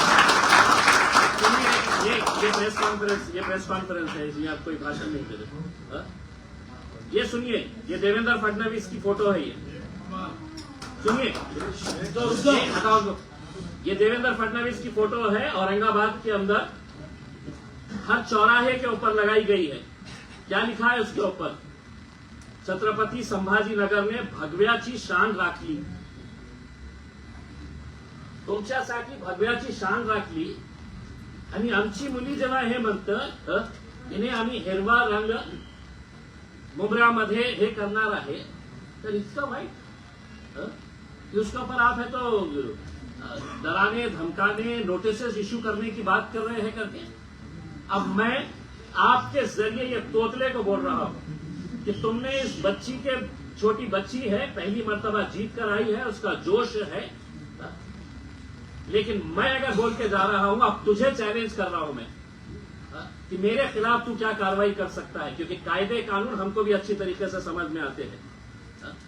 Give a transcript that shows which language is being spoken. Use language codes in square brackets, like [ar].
[hi] ये press conference है, इसमें आप कोई भाषण नहीं दे रहे। ये सुनिए, ये देवेंद्र फडणवीस की फोटो है, ये सुनिए तो ये हटाओ दो। ये देवेंद्र फडणवीस की फोटो है, औरंगाबाद के अंदर हर चौराहे के ऊपर लगाई गई है। क्या लिखा है उसके ऊपर? [mr] छत्रपती संभाजीनगर ने भगव्याची शान राखली। तुमच्यासाठी भगव्याची शान राखली आणि आमची मुली जेव्हा हे म्हणतं इन्हें आम्ही हिरवा रंग मुंब्रामध्ये हे करणार आहे, तर इतकं वाईट [hi] उसके ऊपर आप है तो डराने धमकाने नोटिसेस इश्यू करने की बात कर रहे हैं करके। अब मैं आपके जरिए ये तोतले को बोल रहा हूं कि तुमने इस बच्ची के, छोटी बच्ची है, पहली मर्तबा जीत कर आई है, उसका जोश है, लेकिन मैं अगर बोल के जा रहा हूं, अब तुझे चैलेंज कर रहा हूं मैं कि मेरे खिलाफ तू क्या कार्रवाई कर सकता है, क्योंकि कायदे कानून हमको भी अच्छी तरीके से समझ में आते हैं।